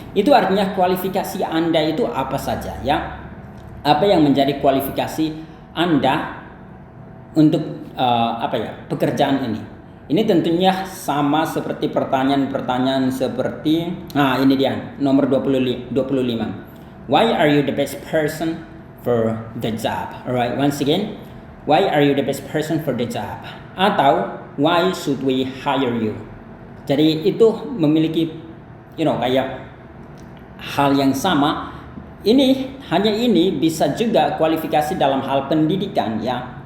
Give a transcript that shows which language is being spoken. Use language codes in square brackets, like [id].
[id] Itu artinya kualifikasi Anda itu apa saja, ya? Apa yang menjadi kualifikasi Anda untuk pekerjaan ini? Ini tentunya sama seperti pertanyaan-pertanyaan seperti, ini dia nomor 25. [en] Why are you the best person for the job? Alright. Once again, why are you the best person for the job? Atau why should we hire you? [id] Jadi itu memiliki kayak hal yang sama. Hanya ini bisa juga kualifikasi dalam hal pendidikan ya.